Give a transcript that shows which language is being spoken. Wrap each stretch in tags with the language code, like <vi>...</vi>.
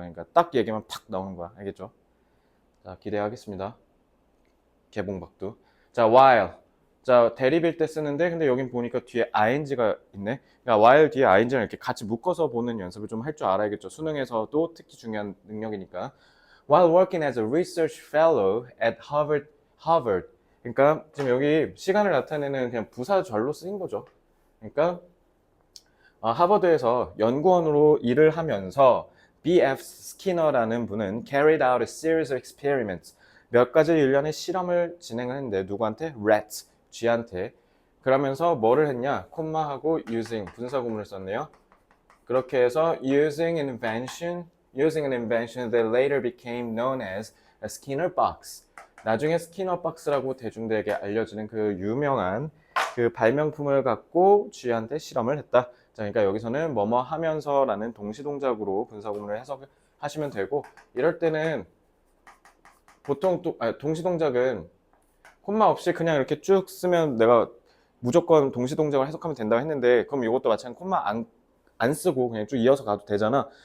<ko>그러니까 딱 얘기만 팍 나오는 거야 알겠죠? 자 기대하겠습니다. 개봉박두 자 while 자 대립일 때 쓰는데 근데 여긴 보니까 뒤에 ing가 있네. 그러니까 while 뒤에 ing를 이렇게 같이 묶어서 보는 연습을 좀 할 줄 알아야겠죠. 수능에서도 특히 중요한 능력이니까.</ko> <en>While working as a research fellow at Harvard.</en> <ko>그러니까 지금 여기 시간을 나타내는 그냥 부사절로 쓰인 거죠. 그러니까 하버드에서 연구원으로 일을 하면서 B.F. 스키너라는 분은</ko> <en>carried out a series of experiments.</en> <ko>몇 가지 일련의 실험을 진행했는데 누구한테? rats, 쥐한테. 그러면서 뭐를 했냐? 콤마하고 using, 분사구문을 썼네요. 그렇게 해서</ko> <en>using an invention that later became known as a Skinner box.</en> <ko>나중에 스키너 박스라고 대중들에게 알려지는 그 유명한 그 발명품을 갖고 쥐한테 실험을 했다. 자, 그러니까 여기서는 뭐뭐 하면서라는 동시동작으로 분사구문을 해석하시면 되고, 이럴 때는 보통 동시동작은 콤마 없이 그냥 이렇게 쭉 쓰면 내가 무조건 동시동작을 해석하면 된다고 했는데, 그럼 이것도 마찬가지 콤마 안 쓰고 그냥 쭉 이어서 가도 되잖아.</ko>